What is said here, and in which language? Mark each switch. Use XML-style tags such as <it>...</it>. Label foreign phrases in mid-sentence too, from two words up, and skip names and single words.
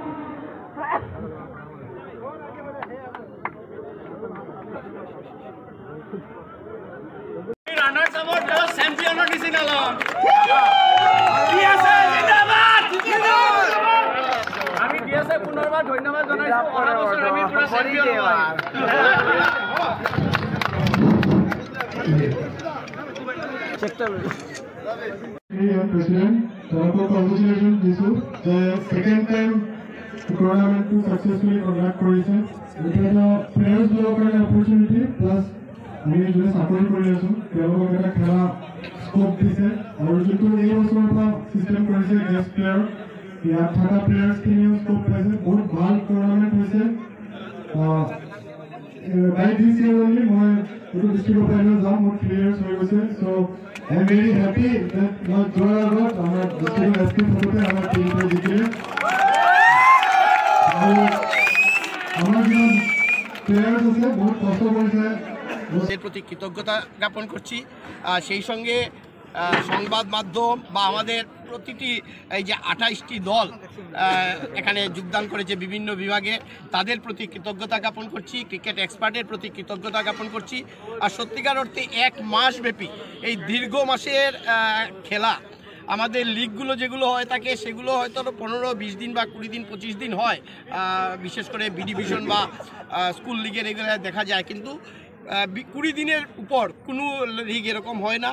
<en>runners up</en> <as>চ্যাম্পিয়নৰ নিচিনা লম। আমি ডিএসএ পুনৰবাৰ ধন্যবাদ জনাইছো। অহা বছৰ আমি পুৰা চ্যাম্পিয়ন হ'ম।</as> <en>President, congratulations Jisu. The second time tournament to successfully conduct কৰিছে।</en> <as>এটা প্লেয়াৰ্স বিলাকৰ</as> <en>opportunity plus</en> <as>আমি যোনে চাকৰি কৰি আছো তেওঁলোকক এটা খেলা স্কোপ দিছে, আৰু যিটো এই বছৰৰ পৰা চিষ্টেম কৰিছে</as> <en>guest player,</en> <as>ইয়াত থকা প্লেয়াৰ্ছখিনিও স্কোপ পাইছে। বহুত ভাল টুৰ্ণামেণ্ট হৈছে।</as> <en>by this year only</en> <as>মই এইটো ডিষ্ট্ৰিক্টৰ ফাইনেল যাম, মোৰ 3 years হৈ গৈছে।</as> <en>so I am very happy that</en> <as>মই যোৱাৰ আগত আমাৰ</as> <en>district SP</en> <as>ফটোতে আমাৰ টিমটোৱে জিকিলে, আৰু আমাৰ যিমান প্লেয়াৰ্ছ আছে বহুত কষ্ট কৰিছে।</as> <bn>এর প্রতি কৃতজ্ঞতা জ্ঞাপন করছি। সেই সঙ্গে সংবাদ মাধ্যম বা আমাদের প্রতিটি এই যে 28টি দল এখানে যোগদান করেছে বিভিন্ন বিভাগে, তাদের প্রতি কৃতজ্ঞতা জ্ঞাপন করছি।</bn> <en>cricket expertের</en> <bn>প্রতি কৃতজ্ঞতা জ্ঞাপন করছি। আর সত্যিকার অর্থে 1 মাস ব্যাপী এই দীর্ঘ মাসের খেলা, আমাদের লিগগুলো যেগুলো হয় থাকে সেগুলো হয়তো 15-20 দিন বা 20 দিন 25 দিন হয়, বিশেষ করে</bn> <en>B division</en> <bn>বা</bn> <en>school leagueের</en> <bn>এগুলো দেখা যায়, কিন্তু 20 দিনের উপর কোনো লিগ এরকম হয় না।</bn>